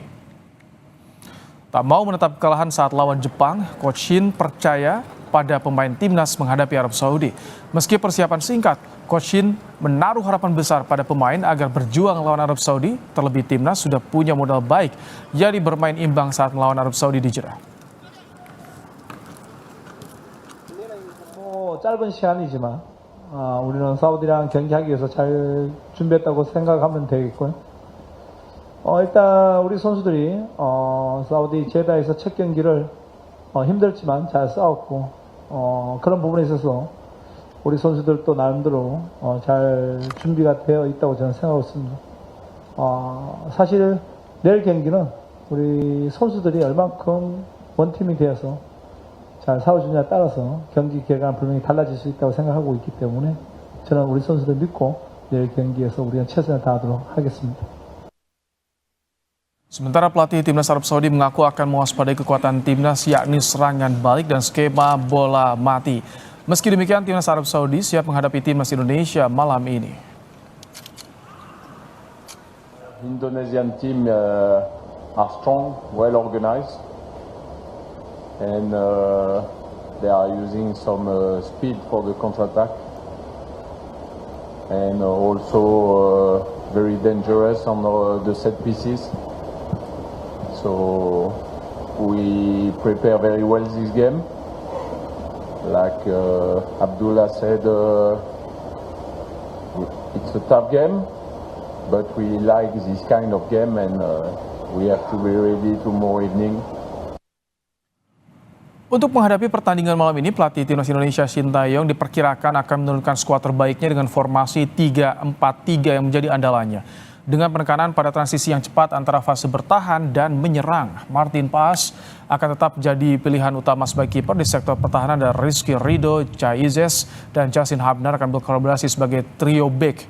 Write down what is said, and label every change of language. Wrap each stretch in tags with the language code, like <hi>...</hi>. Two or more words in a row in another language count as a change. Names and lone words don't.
<id>Tak mau menetap kekalahan saat lawan Jepang, Coach Shin percaya pada pemain Timnas menghadapi Arab Saudi. Meski persiapan singkat, Coach Shin menaruh harapan besar pada pemain agar berjuang lawan Arab Saudi. Terlebih Timnas sudah punya modal baik, yakni bermain imbang saat melawan Arab Saudi di Jeddah.</id> <ko>짧은 시간이지만 우리는 사우디랑 경기하기 위해서 잘 준비했다고 생각하면 되겠고요. 일단 우리 선수들이 사우디 제다에서 첫 경기를 힘들지만 잘 싸웠고 그런 부분에 있어서 우리 선수들도 나름대로 잘 준비가 되어 있다고 저는 생각하고 있습니다. 사실 내일 경기는 우리 선수들이 얼만큼 원팀이 되어서 잘 싸워주냐에 따라서 경기 결과는 분명히 달라질 수 있다고 생각하고 있기 때문에 저는 우리 선수들 믿고 내일 경기에서 우리가 최선을 다하도록 하겠습니다.</ko> <id>Sementara pelatih Timnas Arab Saudi mengaku akan mewaspadai kekuatan Timnas yakni serangan balik dan skema bola mati. Meski demikian, Timnas Arab Saudi siap menghadapi Timnas Indonesia malam ini.</id> <en>Indonesian team are strong, well organized. And they are using some speed for the counter-attack, and also very dangerous on the set pieces. So we prepare very well this game. Like Abdullah said, it's a tough game, but we like this kind of game, and we have to be ready tomorrow evening.</en> <id>Untuk menghadapi pertandingan malam ini, pelatih Timnas Indonesia Shin Tae-yong diperkirakan akan menurunkan skuad terbaiknya dengan formasi 3-4-3 yang menjadi andalannya. Dengan penekanan pada transisi yang cepat antara fase bertahan dan menyerang, Martin Paes akan tetap jadi pilihan utama sebagai kiper di sektor pertahanan, dan Rizky Ridho, Chai Izes, dan Justin Hubner akan berkolaborasi sebagai</id> <en>trio back.</en>